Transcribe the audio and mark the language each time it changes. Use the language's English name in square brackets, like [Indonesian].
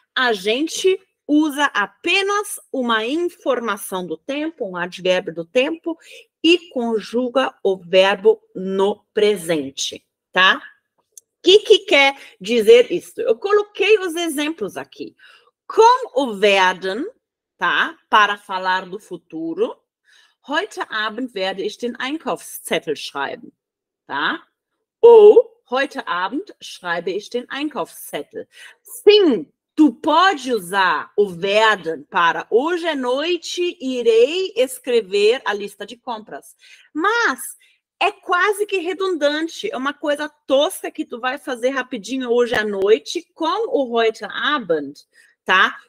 [Portuguese] A gente usa apenas uma informação do tempo, um advérbio do tempo, e conjuga o verbo no presente, tá? O que quer dizer isso? Eu coloquei os exemplos aqui. Com o werden, tá? Para falar do futuro. [German] Heute Abend werde ich den Einkaufszettel schreiben, tá? Ou heute Abend schreibe ich den Einkaufszettel. [Portuguese] Sim, tu pode usar o werden para hoje à noite irei escrever a lista de compras. Mas é quase que redundante, é uma coisa tosca que tu vai fazer rapidinho hoje à noite com o heute Abend, tá?